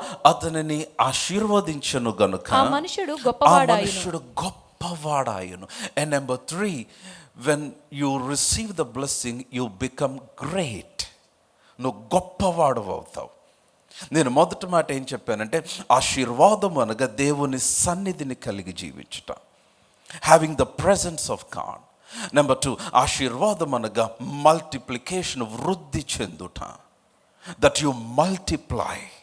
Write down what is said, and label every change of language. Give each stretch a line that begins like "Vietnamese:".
Telugu: అతనిని ఆశీర్వదించెను గనుక ఆ మనుషుడు గొప్పవాడాయను.
English: And number 3, when you receive the blessing, you become great.
Telugu: నువ్వు గొప్పవాడు అవుతావు. నేను మొదటి మాట ఏం చెప్పానంటే ఆశీర్వాదం అనగా దేవుని సన్నిధిని కలిగి జీవించుట,
English: Having the presence of God.
Telugu: Number 2, ఆశీర్వాదం అనగా మల్టిప్లికేషన్, వృద్ధి చెందుట,
English: That you multiply.